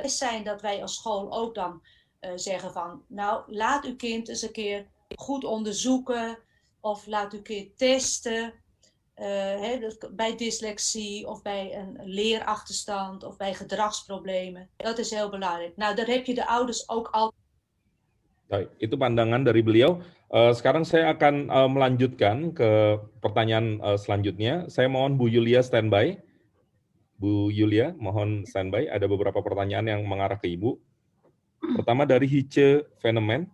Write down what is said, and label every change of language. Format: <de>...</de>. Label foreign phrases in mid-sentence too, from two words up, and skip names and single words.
<nl>Het zijn dat wij als school ook dan zeggen van, nou, laat uw kind eens een keer goed onderzoeken. Of laat u een keer testen bij dyslexie of bij een leerachterstand of bij gedragsproblemen. Dat is heel belangrijk. Nou, daar heb je de ouders ook altijd.</nl> <id>Baik, itu pandangan dari beliau. Sekarang saya akan melanjutkan ke pertanyaan selanjutnya. Saya mohon Bu Yulia standby. Bu Yulia, mohon standby. Ada beberapa pertanyaan yang mengarah ke Ibu. Pertama dari Hice Fenomen.</id>